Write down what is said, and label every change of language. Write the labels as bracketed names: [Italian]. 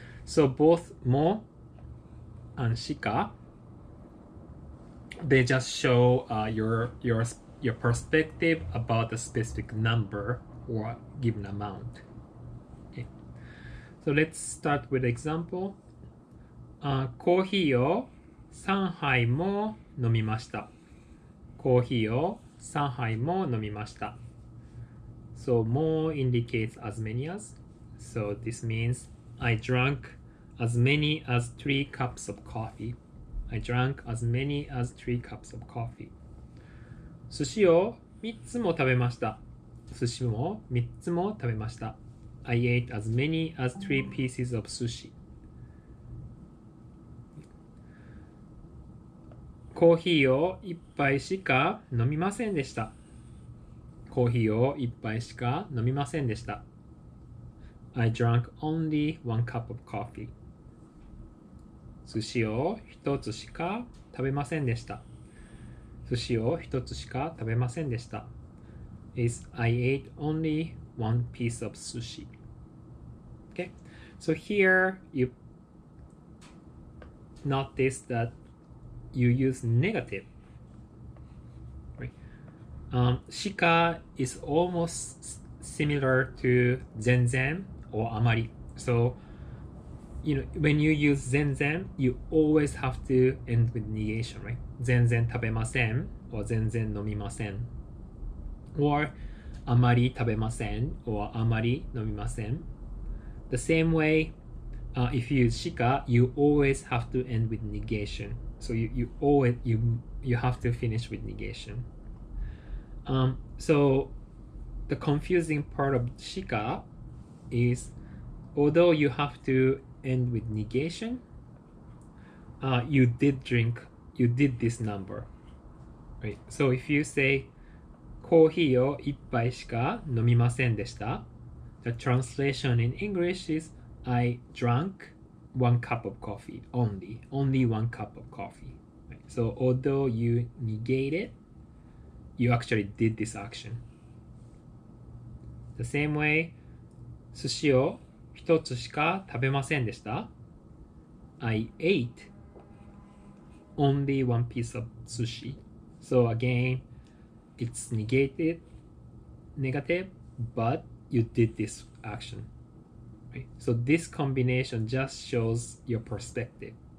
[English] So both mo and shika, they just show your perspective about a specific number or given amount. Okay. So let's start with example. [Japanese] コーヒーを3杯も飲みました。コーヒーを3杯も飲みました。 [English] So more indicates as many as. So this means I drank as many as 3 cups of coffee. I drank as many as 3 cups of coffee. [Japanese] 寿司を3つも食べました。寿司も3つも食べました。 [English] I ate as many as 3 pieces of sushi. [Japanese] コーヒーを1杯しか飲みませんでした。コーヒーを1杯しか飲みませんでした。 [English] I drank only 1 cup of coffee. [Japanese] 寿司を1つしか食べませんでした。寿司を1つしか食べませんでした。 [English] Is I ate only 1 piece of sushi. Okay, so here you notice that you use negative, right? Shika is almost similar to zenzen or amari. So when you use zenzen, you always have to end with negation, right? [Japanese] Zenzen 食べません or 全然飲みません or あまり食べません or あまり飲みません. [English] The same way, if you use shika, you always have to end with negation. So you have to finish with negation. So the confusing part of shika is, although you have to end with negation, you did this number, right? So if you say [Japanese] コーヒーを1杯しか飲みませんでした, [English] the translation in English is I drank 1 cup of coffee only 1 cup of coffee, right? So although you negate it, you actually did this action. The same way, [Japanese] 寿司を1つしか食べませんでした。 [English] I ate only 1 piece of sushi. So again, it's negative, but you did this action, right? So this combination just shows your perspective.